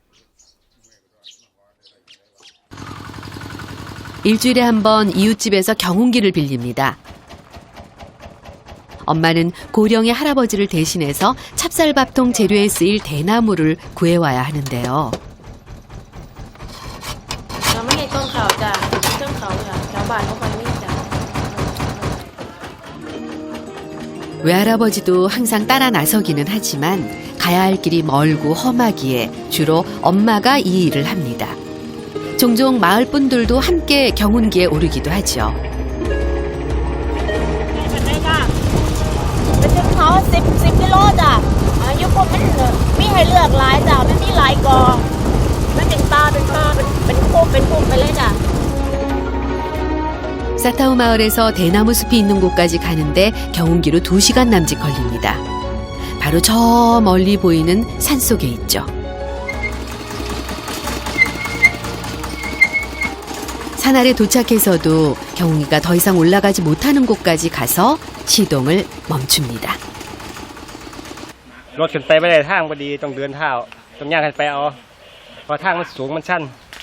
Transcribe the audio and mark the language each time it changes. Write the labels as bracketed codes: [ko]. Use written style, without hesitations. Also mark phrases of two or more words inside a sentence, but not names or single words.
[ko] 일주일에 한 번 이웃집에서 경운기를 빌립니다. 엄마는 고령의 할아버지를 대신해서 찹쌀밥통 재료에 쓰일 대나무를 구해와야 하는데요. [th] เราไม่ให้ต้นเขาจ้ะต้นเขาจ้ะชาวบ้านเขาไปนี่จ้ะ [ko] 외할아버지도 항상 따라 나서기는 하지만 가야 할 길이 멀고 험하기에 주로 엄마가 이 일을 합니다. 종종 마을 분들도 함께 경운기에 오르기도 하죠. [th] เป็นถึงเขา10กิโลจ้ะอายุพวกมันมีให้เลือกหลายจ้ะมันมีหลายกอมันเป็นตาเป็นข้อเป็นพุ่มไปเลยจ้ะ [ko] 사타우 마을에서 대나무 숲이 있는 곳까지 가는데 경운기로 2시간 남짓 걸립니다. 바로 저 멀리 보이는 산속에 있죠. 산 아래 도착해서도 경운기가 더 이상 올라가지 못하는 곳까지 가서 시동을 멈춥니다. [th] รถขึ้นไปไม่ได้ทางพอดีต้องเดินเท้าต้องย่างขึ้นไปเอาเพราะทางมันสูงมันชัน